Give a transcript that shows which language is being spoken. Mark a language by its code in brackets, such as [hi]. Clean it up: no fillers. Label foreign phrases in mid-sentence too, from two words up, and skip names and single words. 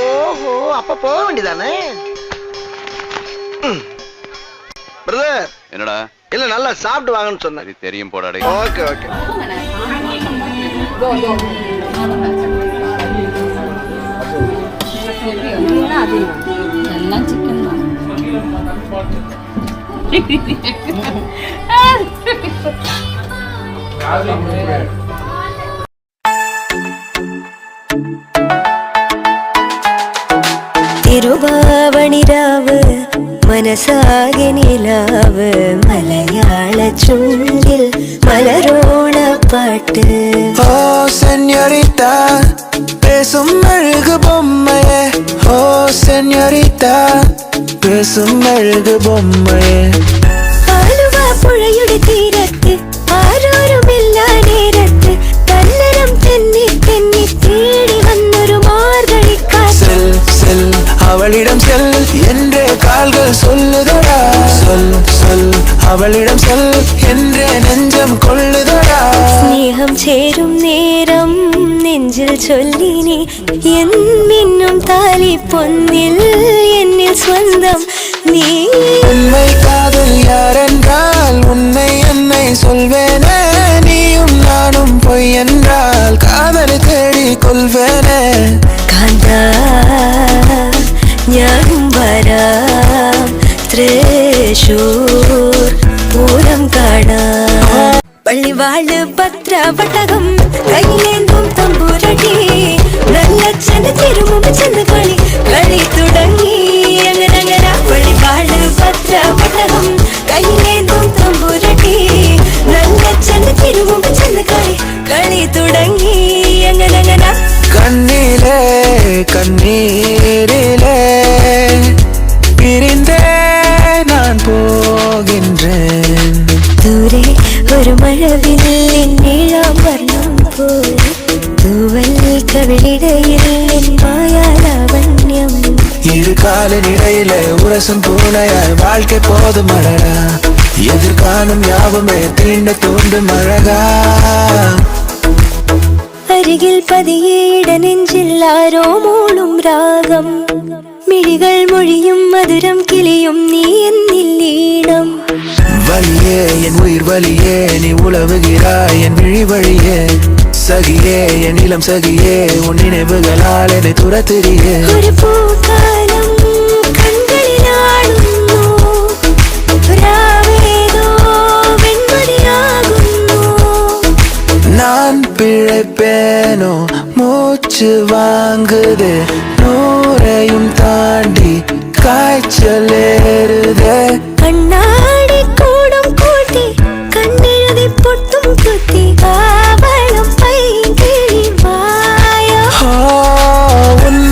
[ta] ஓஹோ, அப்ப போக வேண்டியதானே? பிரதர். என்னடா? இல்ல, நல்லா சாப்பிட்டு வாங்கன்னு சொன்னேன். தெரியும் போடாடே. ஓகே ஓகே. எல்லாம் சிக்கன் தான். [ml] തിരുവാവണിരാവ് മനസാകെ നിലാവ് മലയാള ചുണ്ടിൽ മലരോണ പാട്ട്. [ta] ഓ സെഞ്ഞോരിറ്റ பேசும் அழகு பொம்மையே, ஓ செഞ്ഞோரிட்ட பேசும் அழகு பொம்மையே. [ml] ആലുവ പുഴയുടെ തീരത്ത് ആരോരുമില്ല നേരത്ത് കല്ലരം തെന്നി തെന്നി തേടി വന്നൊരു മാർഗഴിക്കാറ്റ്. [ta] செல் அவளிடம் செல் என்றே கால்கள் சொல்லுதடா. சொல் அவளிடம் செல் என்றே நெஞ்சம் கொள்ளுதடா. [ml] സ്നേഹം ചേരും നേരം നെഞ്ചിൽ ചൊല്ലിനി എൻ മിന്നും താലി പൊന്നിൽ എന്നിൽ സ്വന്തം നീ. [ta] உண்மை காதல் யாரென்றால் உன்னை என்னை சொல்வேனே. நீயும் நானும் பொய் என்றால் காதலை தேடி கொள்வேனே. [ml] കാന്താ ഞാനും വരാം തൃശൂർ പൂരം കാണാം. പള്ളിവാള് പത്രവട്ടകം കയ്യിലേന്തും തമ്പുരടി നല്ലച്ഛന് തിരുമുമ്പ് ചെന്ന് കളി തുടങ്ങി. അങ്ങനെ പള്ളിവാള് പത്രവട്ടകം കയ്യിലേന്തും തമ്പുരടി നല്ലച്ഛന് തിരുമുമ്പ് ചെന്ന് കളി തുടങ്ങി. അങ്ങനെ [ta] கண்ணிலே கண்ணீரிலே பிரிந்தே நான் போகின்றேன். [ml] ദൂരെ ഒരു മഴവില്ലിൻ നീളം വർണ്ണം പോൽ തൂവൽ കവിളിടയിൽ മായാലാവണ്യം. [ta] இரு காலின் இடையில உரசும் பூனையாய் வாழ்க்கை போதும் அழகா. எதிர்காணும் யாவுமே தீண்ட தூண்டும் அழகா. [ml] അരികിൽ പതിയെ ഇടനെഞ്ചിൽ ആരോ മൂളും രാഗം. മിഴികൾ മൊഴിയും മധുരം കിളിയും നീ എന്നിൽ ഈണം. [ta] வலியே என் உயிர் வலியே நீ உழவுகிறாய் என் விழி வழியே. சகியே என் இளம் சகியே உன் நினைவுகளால் என்னை துரத்துறியே. [ml] ഒരു പൂക്കാലം കൺകളിലാടുന്നു രാവേതോ വെൺമതിയാകുന്നു. [ta] நான் பிழைப்பேனோ மூச்சு வாங்குது 100ஐயும் தாண்டி காய்ச்சல் ஏறுதே. [ml] കണ്ണാടി കൂടും കൂട്ടി കണ്ണെഴുതി പൊട്ടും കുത്തി കാവളം പൈകിളി മായ.